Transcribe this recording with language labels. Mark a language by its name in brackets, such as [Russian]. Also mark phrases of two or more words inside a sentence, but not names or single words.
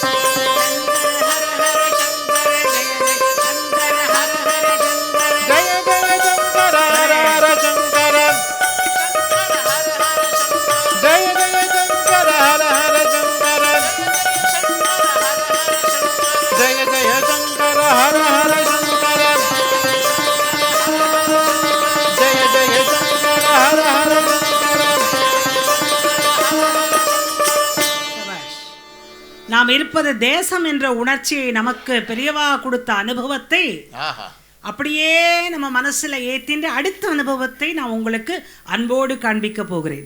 [Sanskrit] जय जय शंकर हर हर शंकर जय जय शंकर हर हर शंकर जय जय शंकर हर हर शंकर जय जय शंकर हर हर [Tamil] நாம் இருப்பது தேசம் என்ற உணர்ச்சியை நமக்கு பெரியவா கொடுத்த அனுபவத்தை அப்படியே நம்ம மனசுல ஏத்தின்ற அடுத்த அனுபவத்தை நான் உங்களுக்கு அன்போடு காண்பிக்க போகிறேன்.